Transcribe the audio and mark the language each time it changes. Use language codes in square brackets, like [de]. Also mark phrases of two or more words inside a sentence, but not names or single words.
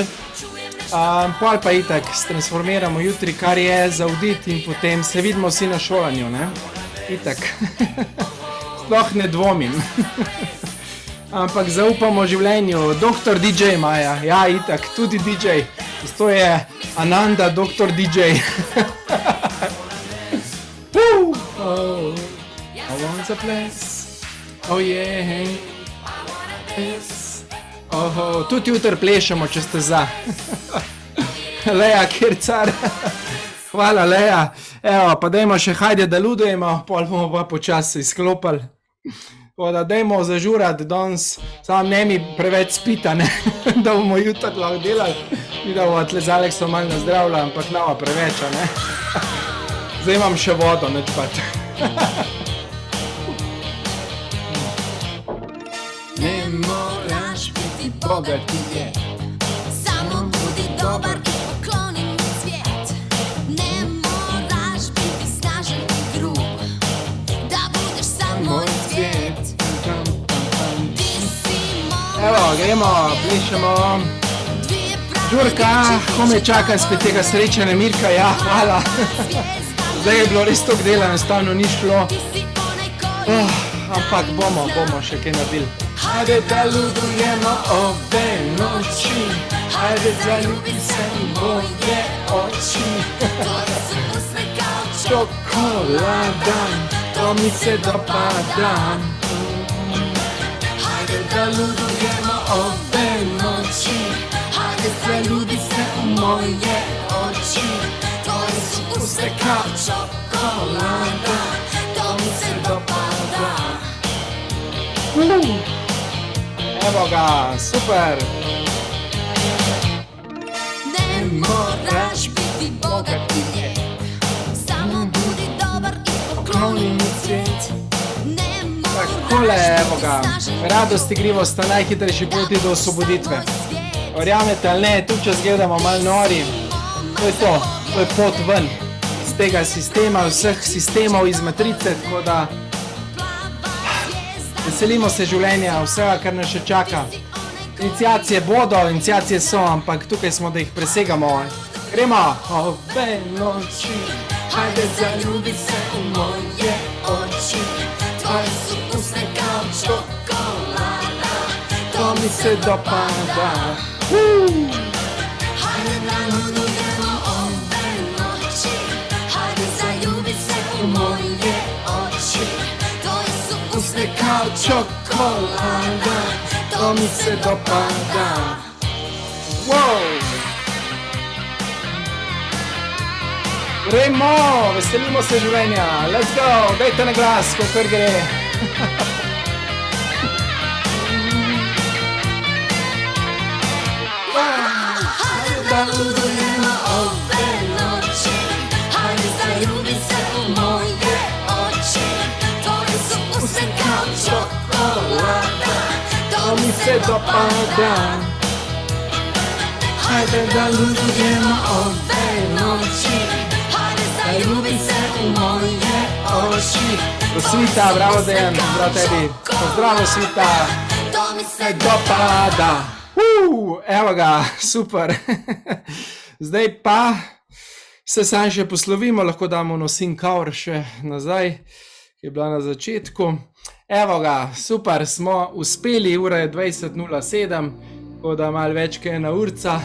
[sl] Pol pa itak, se transformiramo jutri, kar je za audit in potem se vidimo vsi na šolanju, ne, itak. Sploh ne dvomim. Ampak zaupamo življenju. Doktor DJ Maja, ja, itak, tudi DJ. To je Ananda, doktor DJ. [en] I want a place. Oh yeah. [sl] Tudi jutr plešemo, če ste za. Leja, Kircar. Hvala, Leja. Evo, pa dajmo še [sr] hajde, da ludujemo, [sl] pol bomo pa počasi izklopali. Da dajmo zažurati danes, samo ne mi preveč spita, ne, da bomo jutr lahko delali, mi da bomo tle z Aleksom malo nazdravljali, ampak nama preveč, ne. Zdaj imam še vodo, neč pač. [hr] Ne moraš biti bogati, je. Samo budi dobar i pokloni mi svijet. Ne moraš biti snažen i grub, da budeš sam moj svijet. [sl] Evo, gremo, plišemo. Žurka, kome čakam spet tega srečanja, Mirka, ja, hvala. Zdaj je bilo res toliko dela, enostavno ni šlo. Ampak bomo še kaj naredili. [sr] Ajde da ludujemo ove noči, ajde zaljubi se v moje oči. Čokolada, to mi se dopada. Ajde da ludujemo ove noči, ajde zaljubi se v moje oči. Tvoje su uste kao čokolada, to mi se dopada. [sl] Evo ga, super! [hr] moraš biti bogat i lijep. Samo budi dobar i pokloni svijet. Ne moraš [sl] Takole, evo ga, radost, igrivost sta najhitrejši poti do osvoboditve. Verjamete ali ne, tudi če zgledamo malo nori, to je pot ven iz tega sistema, vseh sistemov iz matrice, tako da veselimo se življenja, vsega, kar nas še čaka. Iniciacije bodo, iniciacije so, ampak tukaj smo, da jih presegamo. [sr] Gremo! Ove noči, hajde zaljubi se v moje oči, tvoje su usne kao čokolada, to mi se dopada. Hajde da ludujemo ove noći, hajde zaljubi se u moje oči, tvoje su usne kao Čokolada, to mi se dopada. Wow! [sl] Gremo, veselimo se življenja, [en] let's go, [sl] dajte na glas, kakor gre. [sr] Da ludujemo ove noći, hajde zaljubi se u moje oči, tvoje su usne kao čokolada, To mi se dopada. hajde da ludujemo ove noći, hajde zaljubi se u moje oči, [sl] Svita, bravo Dejan, zdrav tebi. Pozdravo Svita. [sr] to mi se [sl] Dopada. Evo ga, super. Zdaj pa se sam še poslovimo, lahko damo nosin kaur še nazaj, ki je bila na začetku. Evo ga, super, smo uspeli, ura je 20:07, tako da malo več kot ena urca.